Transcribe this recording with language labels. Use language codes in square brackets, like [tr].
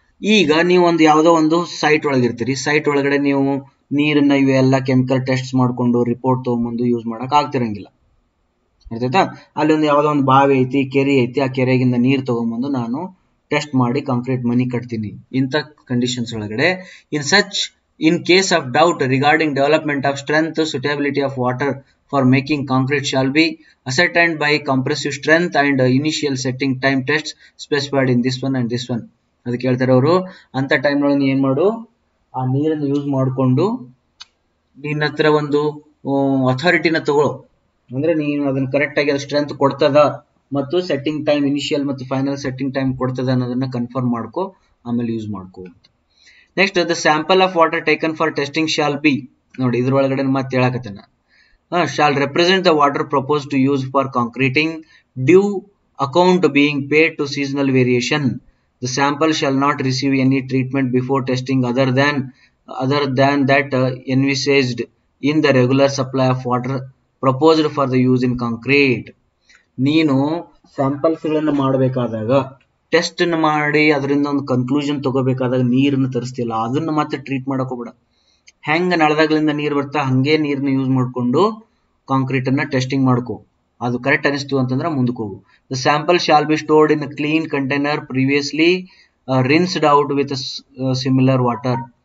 [kn] ಈಗ ನೀವು ಒಂದು ಯಾವುದೋ ಒಂದು ಸೈಟ್ ಒಳಗಿರ್ತೀರಿ. ಸೈಟ್ ಒಳಗಡೆ ನೀವು ನೀರನ್ನ ಇವೆಲ್ಲ ಕೆಮಿಕಲ್ ಟೆಸ್ಟ್ ಮಾಡ್ಕೊಂಡು ರಿಪೋರ್ಟ್ ತಗೊಂಡ್ಬಂದು ಯೂಸ್ ಮಾಡಕ್ ಆಗ್ತಿರಂಗಿಲ್ಲ. ಅರ್ಥಾಯ್ತಾ? ಅಲ್ಲಿ ಒಂದು ಯಾವುದೋ ಒಂದು ಬಾವಿ ಐತಿ, ಕೆರೆ ಐತಿ, ಆ ಕೆರೆಗಿಂದ ನೀರು ತಗೊಂಡ್ಬಂದು ನಾನು ಟೆಸ್ಟ್ ಮಾಡಿ ಕಾಂಕ್ರೀಟ್ ಮನಿ ಕಟ್ತೀನಿ. ಇಂಥ ಕಂಡೀಷನ್ಸ್ ಒಳಗಡೆ [en] in case of doubt regarding development of strength, suitability of water for making concrete shall be ascertained by compressive strength and initial setting time tests specified in this one and this one. [kn] ಅದಕ್ಕೆ ಹೇಳ್ತಾರೆ ಅವರು, ಅಂತ time ಒಳಗೆ ಏನ್ ಮಾಡು, ಆ ನೀರನ್ನು use ಮಾಡಿಕೊಂಡು ನಿನ್ನ ಹತ್ರ ಒಂದು ಅಥಾರಿಟಿನ ತಗೊಳ್ಳೋ. ಅಂದ್ರೆ ನೀನು ಅದನ್ನ ಕರೆಕ್ಟ್ ಆಗಿ ಅದು ಸ್ಟ್ರೆಂತ್ ಕೊಡ್ತದ ಮತ್ತು ಸೆಟ್ಟಿಂಗ್ ಟೈಮ್ ಇನಿಷಿಯಲ್ ಮತ್ತು ಫೈನಲ್ ಸೆಟ್ಟಿಂಗ್ ಟೈಮ್ ಕೊಡ್ತದ ಅನ್ನೋದನ್ನ ಕನ್ಫರ್ಮ್ ಮಾಡ್ಕೋ, ಆಮೇಲೆ ಯೂಸ್ ಮಾಡ್ಕೋ ಅಂತ. [en] next the sample of water taken for testing shall be, [kn] ನೋಡಿ ಇದ್ರೊಳಗಡೆ ಮತ್ತೆ ಹೇಳಕತ್ತೇನ, [en] Shall represent the water propose to use for concreting due account being paid to seasonal variation. The sample shall not receive any treatment before testing other than that envisaged in the regular supply of water proposed for the use in concrete. [kn] ನೀನು samples ಗಳನ್ನ ಮಾಡಬೇಕಾದಾಗ, test ಮಾಡಿ ಅದರಿಂದ ಒಂದು conclusion ತಗೋಬೇಕಾದಾಗ ನೀರನ್ನು ತರಿಸ್ತಿಲ್ಲ, ಅದನ್ನ ಮತ್ತೆ treat ಮಾಡಕ್ ಹೋಗ್ಬೇಡ. ಹೆಂಗ ನಳದಾಗ್ಲಿಂದ ನೀರು ಬರ್ತಾ ಹಂಗೆ ನೀರನ್ನ ಯೂಸ್ ಮಾಡ್ಕೊಂಡು ಕಾಂಕ್ರೀಟ್ ಅನ್ನ ಟೆಸ್ಟಿಂಗ್ ಮಾಡ್ಕೋ. ಅದು ಕರೆಕ್ಟ್ ಅನಿಸ್ತು ಅಂತಂದ್ರೆ ಮುಂದಕ್ಕೆ ಹೋಗು. [en] The sample shall be stored in clean container previously rinsed out with similar water.